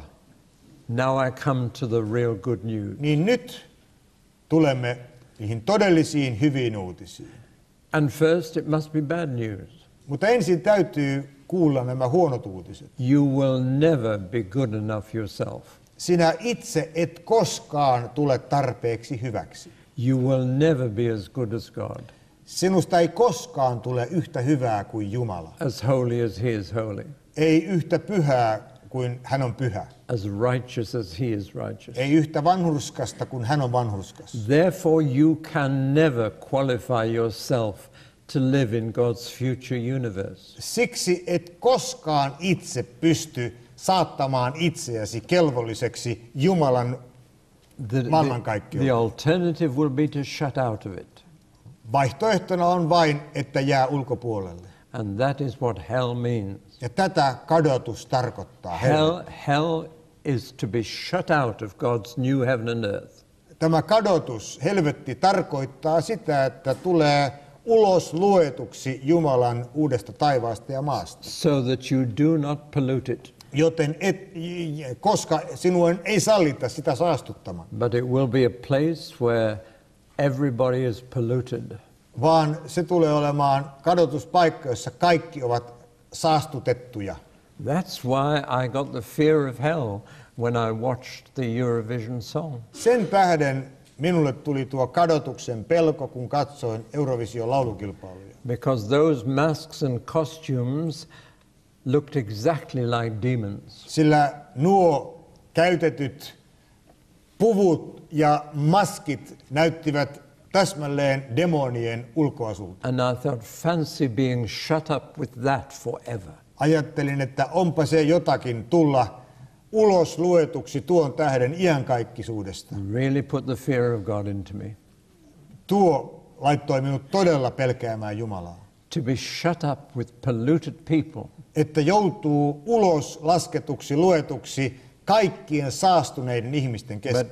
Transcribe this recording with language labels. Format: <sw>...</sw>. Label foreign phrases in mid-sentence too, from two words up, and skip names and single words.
<en>Now I come to the real good news.</en> <fi>niin nyt tulemme niihin todellisiin hyviin uutisiin.</fi> <en>And first it must be bad news.</en> <fi>Mutta ensin täytyy kuulla nämä huonot uutiset.</fi> <en>You will never be good enough yourself.</en> <fi>Sinä itse et koskaan tule tarpeeksi hyväksi.</fi> <en>You will never be as good as God,</en> <fi>Sinusta ei koskaan tule yhtä hyvää kuin Jumala.</fi> <en>as holy as he is holy,</en> <fi>Ei yhtä pyhää kuin hän on pyhä.</fi> <en>as righteous as he is righteous.</en> <fi>Ei yhtä vanhurskasta kuin hän on vanhurskas.</fi> <en>Therefore, you can never qualify yourself to live in God's future universe.</en> <fi>Siksi et koskaan itse pysty saattamaan itseäsi kelvolliseksi Jumalan</fi> <en>The</en> <fi>maailmankaikkeuteen.</fi> <en>alternative will be to shut out of it.</en> <fi>Vaihtoehtona on vain, että jää ulkopuolelle.</fi> <en>And that is what hell means.</en> <fi>Ja tätä kadotus tarkoittaa.</fi> <en>Hell is to be shut out of God's new heaven and earth.</en> <fi>Tämä kadotus, helvetti, tarkoittaa sitä, että tulee ulos luetuksi Jumalan uudesta taivaasta ja maasta.</fi> <en>So that you do not pollute it,</en> <fi>Joten koska sinun ei sallita sitä saastuttamaan,</fi> <en>but it will be a place where everybody is polluted.</en> <fi>vaan se tulee olemaan kadotuspaikka, jossa kaikki ovat saastutettuja.</fi> <en>That's why I got the fear of hell when I watched the Eurovision song.</en> <fi>Sen tähden minulle tuli tuo kadotuksen pelko, kun katsoin Eurovision laulukilpailuja.</fi> <en>Because those masks and costumes looked exactly like demons.</en> <fi>Sillä nuo käytetyt puvut ja maskit näyttivät täsmälleen demonien ulkoasulta.</fi> <en>And I thought, fancy being shut up with that forever.</en> <fi>Ajattelin, että onpa se jotakin tulla ulos luetuksi tuon tähden iankaikkisuudesta.</fi> <en>Really put the fear of God into me.</en> <fi>Tuo laittoi minut todella pelkäämään Jumalaa.</fi> <en>To be shut up with polluted people</en> <fi>Että joutuu ulos lasketuksi, luetuksi kaikkien saastuneiden ihmisten keskuudessa.</fi>